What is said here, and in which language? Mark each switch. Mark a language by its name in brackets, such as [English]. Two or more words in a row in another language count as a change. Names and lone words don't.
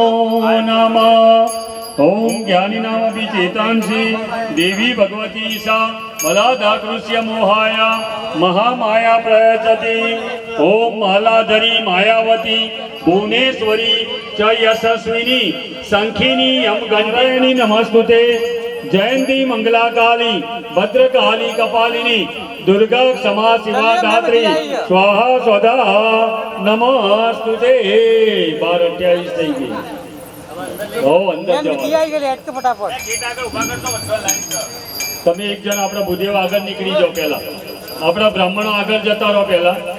[Sanskrit] नमः ओम ज्ञानी नाम चेतांसी देवी भगवती सा बलादाकृष्य मोहाया महामाया प्रयचति ओम मालाधरी मायावती भुवनेश्वरी च यशस्विनी संखिनी यम गंधर्णी नमस्तुते जयंती मंगलाकाली भद्रकाली कपालिनी दुर्गा क्षमा शिवा धात्री स्वाहा स्वधा नमस्तुते. [Gujarati] 12:28 થઈ ગઈ. અંદર ફટાફટ તમે એક જણ આપણા ભૂદેવ આગળ નીકળી જાઓ. પહેલા આપણા બ્રાહ્મણો આગળ જતા રહો. પહેલા